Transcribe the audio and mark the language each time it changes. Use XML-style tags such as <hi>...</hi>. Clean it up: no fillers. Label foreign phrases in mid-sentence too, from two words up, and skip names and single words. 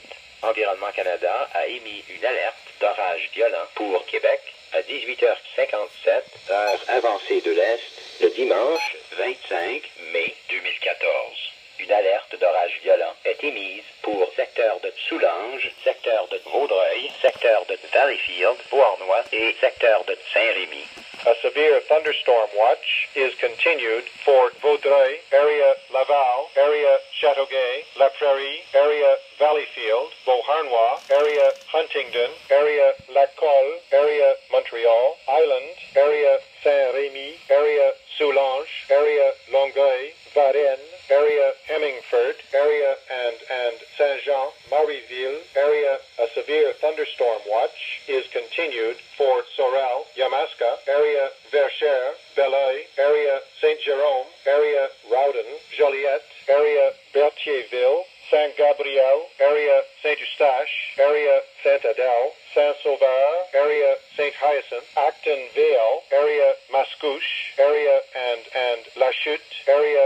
<fr>Environnement Canada a émis une alerte d'orage violent pour Québec à 18h57, heure avancée de l'Est, le dimanche 25 mai 2014. Une alerte d'orage violent est émise pour secteur de Soulanges, secteur de Vaudreuil, secteur de Valleyfield, Beauharnois et secteur de Saint-Rémy.</fr> <en>A severe thunderstorm watch is continued for Vaudreuil, area Laval, area Châteauguay, La Prairie, area Valleyfield, Beauharnois, area Huntingdon, area Lacolle, area Montreal, Island, area Saint-Rémy, area Soulanges, area Longueuil, Varennes, area Hemingford, area and Saint-Jean, Marieville, area. A severe thunderstorm watch is continued for Sorel, Yamaska, area Verchères, Belleuil, area Saint-Jérôme, area Rawdon, Joliette, area Berthierville, Saint-Gabriel, area Saint-Eustache, area Sainte-Adèle, Saint-Sauveur, area Saint-Hyacinthe, Actonville, area Mascouche, area and La Chute, area.</en>